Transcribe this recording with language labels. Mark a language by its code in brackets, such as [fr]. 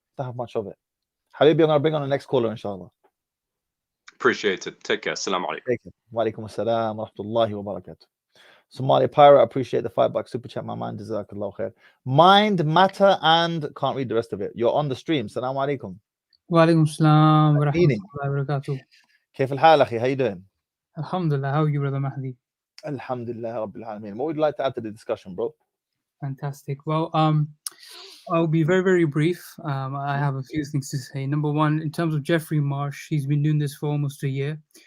[en] Don't have much of it. Habibi, I'm gonna bring on the next caller, inshallah. Appreciate it. Take care. Assalamu alaikum. Wa alaikum assalam wa rahmatullahi wa barakatuh. Somali Pirate, appreciate the $5 super chat, my man. Jazakallah khair. Mind, matter, and can't read the rest of it. You're on the stream. Assalamu alaikum. [ar] وعليكم السلام ورحمة الله وبركاته. كيف الحال أخي? [en] How you doing? [ar] Alhamdulillah. [en] How are you, Brother Mahdi? [ar] Alhamdulillah Rabbil Alameen. [en] What would you like to add to the discussion, bro? Fantastic. Well, I'll be very, very brief. I have a few things to say. Number one, in terms of Jeffrey Marsh, he's been doing this for almost a year.